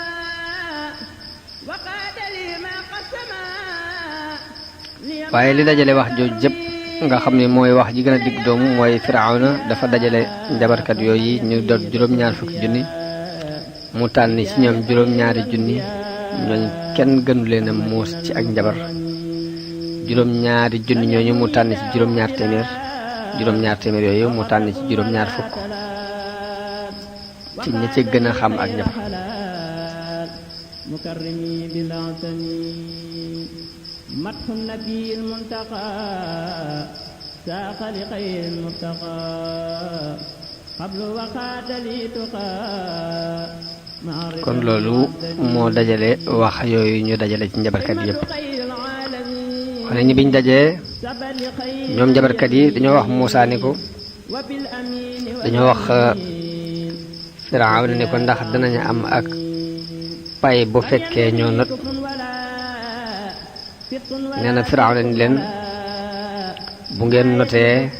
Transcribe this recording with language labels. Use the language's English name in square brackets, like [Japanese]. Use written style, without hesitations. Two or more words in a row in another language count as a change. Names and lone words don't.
[Wolof] waaye li dajale wax jooju jëpp nga xam ne mooy wax ji gën a digg doomu mooy Firawna dafa dajale njabarkat yooyu ñu doon juróom-ñaar fukki junni mu tànn ci ñoom juróom-ñaari junni ñooñ kenn gënu leen a muus ci ak njabar juróom-ñaari junni ñooñu mu tànn ci juróom-ñaar téeméer yooyu mu tànn ci juróom-ñaar fukk ci ña ci gën a xam ak njabar [Arabic] مدح النبي المنتقى ساق لخير المرتقى قبل وقات لي تقى [Wolof] kon loolu moo dajale wax yooyu ñu dajale ci njabarkat yépp xone ñi biñ dajee ñoom njabarkat yi dañoo wax Muusaa ni ko dañoo wax Firawna ni ko ndax danañu am ak pay bu fekkee ñoo not nee na Firawna ni leen bu ngeen notee